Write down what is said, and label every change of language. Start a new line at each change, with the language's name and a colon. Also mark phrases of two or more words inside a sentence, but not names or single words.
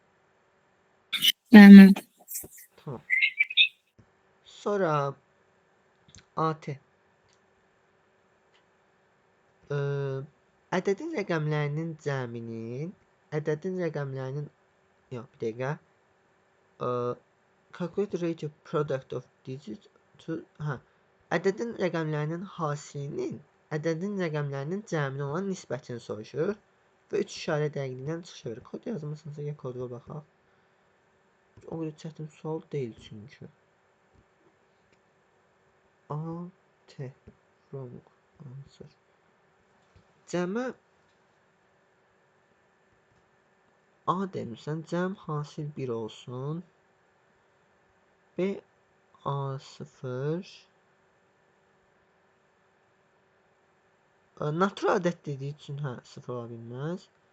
Azerbaijani: Bəli. Tamam. Sonra AT. Ədədin rəqəmlərinin cəminin, yox, bir dəqiqə.
English: Calculate rate of product of digits to,
Azerbaijani: ədədin rəqəmlərinin hasilinin, ədədin rəqəmlərinin cəminə olan nisbətini soruşur və 3 işarə dəqiqliyindən çıxış verir. Kod yazmısınızsa ya koduna baxaq. O qədər çətin sual deyil çünki.
English: AT wrong answer.
Azerbaijani: Cəmə A demirsən, cəm hasil 1 olsun. B A0. Natural ədəd dediyi üçün 0 ola bilməz.